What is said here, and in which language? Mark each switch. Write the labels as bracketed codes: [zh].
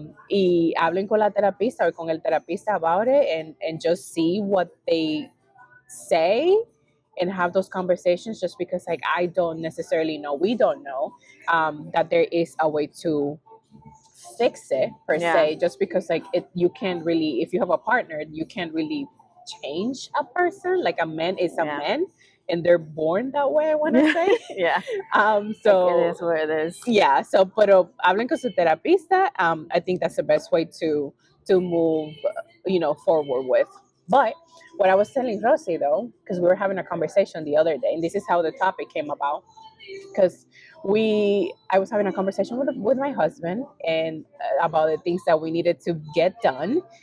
[es] Y hablen con la terapista [en] or [es] con el terapista [en] about it, and just see what they say and have those conversations, just because like I don't necessarily know, we don't know that there is a way to fix it per se, just because like you can't really, if you have a partner, you can't really change a person. Like a man is a man and they're born that way, I want to say. So like it is what it is. [es] So pero hablen con su terapista. [en] I think that's the best way to move forward with. But what I was telling Rosie though, because we were having a conversation the other day, and this is how the topic came about, because I was having a conversation with my husband, and about the things that we needed to get done.